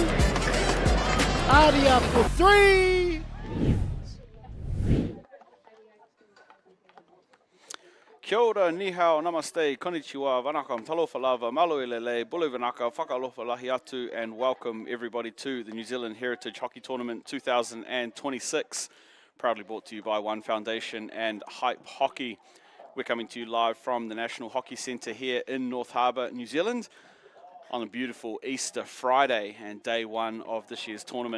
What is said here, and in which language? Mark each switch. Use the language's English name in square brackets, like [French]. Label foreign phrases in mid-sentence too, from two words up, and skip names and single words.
[English] Aotearoa for three. [Māori] Kia ora, [Chinese] ni hao, [English] namaste, konnichiwa, vanakam, [Samoan] talofa lava, [Tongan] malo elele, [Fijian] bulu vanaka, [Niuean] whakalofa lahi atu, [English] and welcome everybody to the New Zealand Heritage Hockey Tournament 2026, proudly brought to you by One Foundation and Hype Hockey. We're coming to you live from the National Hockey Centre here in North Harbour, New Zealand, on a beautiful Easter Friday and day one of this year's tournament.